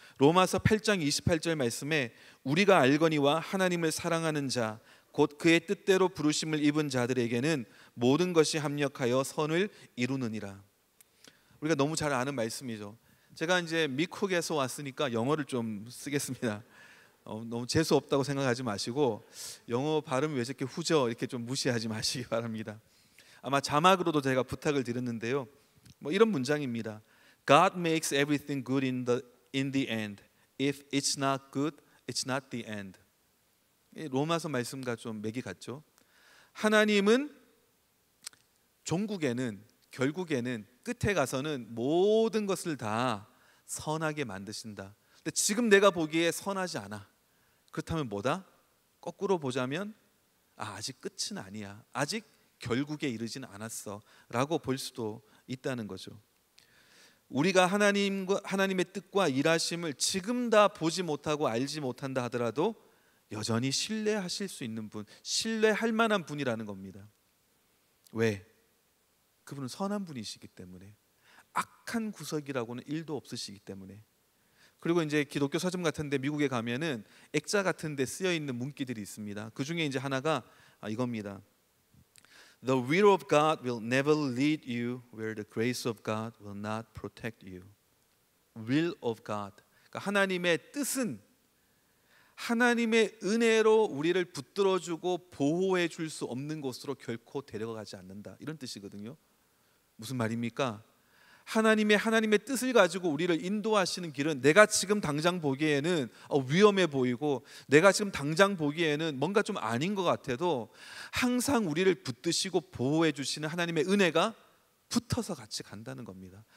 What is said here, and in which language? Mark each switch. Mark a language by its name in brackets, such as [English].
[Korean] 로마서 8장 28절 말씀에 우리가 알거니와 하나님을 사랑하는 자 곧 그의 뜻대로 부르심을 입은 자들에게는 모든 것이 합력하여 선을 이루느니라. 우리가 너무 잘 아는 말씀이죠. 제가 이제 미국에서 왔으니까 영어를 좀 쓰겠습니다. 너무 재수 없다고 생각하지 마시고 영어 발음이 왜 저렇게 후져 이렇게 좀 무시하지 마시기 바랍니다. 아마 자막으로도 제가 부탁을 드렸는데요. 뭐 이런 문장입니다. [English] God makes everything good in the end. If it's not good, it's not the end. [Korean] 로마서 말씀과 좀 맥이 같죠. 하나님은 종국에는 결국에는 끝에 가서는 모든 것을 다 선하게 만드신다. 근데 지금 내가 보기에 선하지 않아. 그렇다면 뭐다? 거꾸로 보자면 아직 끝은 아니야. 아직 결국에 이르지는 않았어 라고 볼 수도 있다는 거죠. 우리가 하나님의 뜻과 일하심을 지금 다 보지 못하고 알지 못한다 하더라도 여전히 신뢰하실 수 있는 분, 신뢰할 만한 분이라는 겁니다. 왜? 그분은 선한 분이시기 때문에, 악한 구석이라고는 1도 없으시기 때문에. 그리고 이제 기독교 서점 같은데 미국에 가면은 액자 같은데 쓰여 있는 문구들이 있습니다. 그 중에 이제 하나가 이겁니다. [English] The will of God will never lead you where the grace of God will not protect you. Will of God. [Korean] 그러니까 하나님의 뜻은 하나님의 은혜로 우리를 붙들어주고 보호해 줄 수 없는 곳으로 결코 데려가지 않는다. 이런 뜻이거든요. 무슨 말입니까? 하나님의 뜻을 가지고 우리를 인도하시는 길은 내가 지금 당장 보기에는 위험해 보이고 내가 지금 당장 보기에는 뭔가 좀 아닌 것 같아도 항상 우리를 붙드시고 보호해 주시는 하나님의 은혜가 붙어서 같이 간다는 겁니다.